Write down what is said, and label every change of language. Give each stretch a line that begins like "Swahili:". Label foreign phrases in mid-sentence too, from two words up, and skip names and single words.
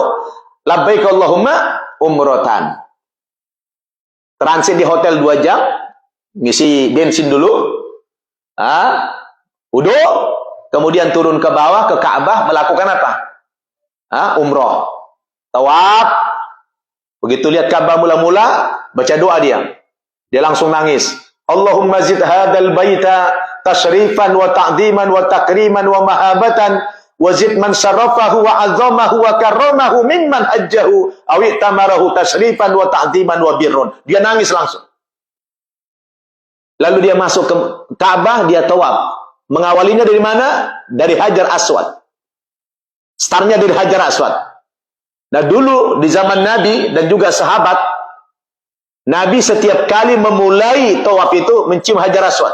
Arabic: لبيك اللهم عمرة.
Indonesian: Transit di hotel 2 jam, ngisi bensin dulu. Wudu, kemudian turun ke bawah ke Ka'bah melakukan apa? Umroh, tawaf. Begitu lihat Ka'bah mula-mula, baca doa dia langsung nangis.
Arabic: اللهم زد هذا البيت تشريفا وتعظيما وتكريما ومهابة وزد من شرفه وعظمه وكرمه ممن حجه أو اعتمره تشريفا وتعظيما وبرا.
Indonesian: Dia nangis langsung. Lalu dia masuk ke Ka'bah, dia tawaf. Mengawalinya dari mana? Dari Hajar Aswad. Startnya dari Hajar Aswad. Nah dulu di zaman Nabi dan juga sahabat, Nabi setiap kali memulai tawaf itu mencium Hajar Aswad.